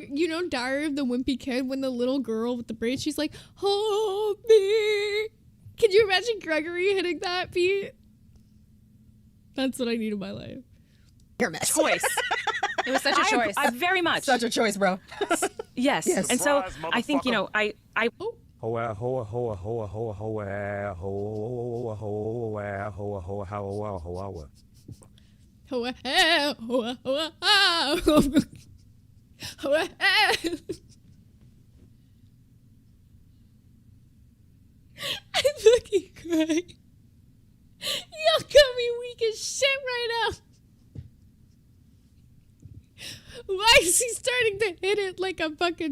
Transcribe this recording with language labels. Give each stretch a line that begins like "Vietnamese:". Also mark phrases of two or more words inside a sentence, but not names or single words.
English: You know, Diary of the Wimpy Kid, when the little girl with the braids, she's like, hold me. Could you imagine Gregory hitting that beat? That's what I need in my life. You're a mess. Choice. It was such a choice. I very much. Such a choice, bro. Yes. And so I think, you know, I Hoa hoa hoa hoa hoa hoa hoa hoa hoa hoa hoa hoa. Hoa, hoa, hoa, hoa. Hoa. I'm fucking crying. Y'all got me weak as shit right now. Why is he starting to hit it like a fucking...